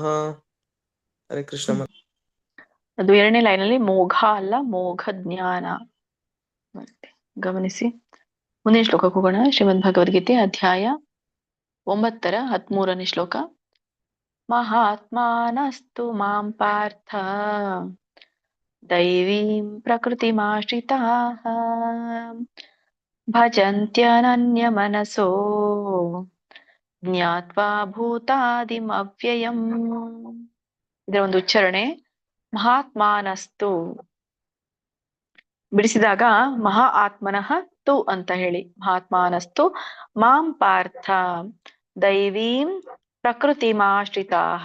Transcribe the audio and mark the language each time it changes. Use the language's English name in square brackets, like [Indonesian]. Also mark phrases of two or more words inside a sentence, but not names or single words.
[Kannada] ಹರೇ ಕೃಷ್ಣ ಮಾತಾಜಿ. ಅದು 2ನೇ ಲೈನಲ್ಲಿ ಮೋಘ ಅಲ್ಲ ಮೋಘ ಜ್ಞಾನ ಬರುತ್ತೆ. ಗಮನಿಸಿ. ಮುಂದಿನ ಶ್ಲೋಕಕ್ಕೆ ಹೋಗೋಣ. ಶ್ರೀಮದ್ ಭಗವದ್ಗೀತೆ ಅಧ್ಯಾಯ 9 13ನೇ ಶ್ಲೋಕ. [Sanskrit] ಮಹಾತ್ಮಾನಸ್ತು ಮಾಂ ಪಾರ್ಥ ದೈವೀಂ ಪ್ರಕೃತಿಮಾಶ್ರಿತಾಃ ಭಜಂತ್ಯನನ್ಯಮನಸೋ ಜ್ಞಾತ್ವಾ ಭೂತಾದಿಂ ಅವ್ಯಯಂ. [Kannada] ಇದರ ಒಂದು ಉಚ್ಚಾರಣೆ ಮಹಾತ್ಮಾನಸ್ತು ಬಿಡಿಸಿದಾಗ [Sanskrit] ಮಹಾ ಆತ್ಮನಃ ತು [Kannada] ಅಂತ ಹೇಳಿ. [Sanskrit] ಮಹಾತ್ಮಾನಸ್ತು ಮಾಂ ಪಾರ್ಥ ದೈವೀಂ ಪ್ರಕೃತಿಮಾಶ್ರಿತಾಃ.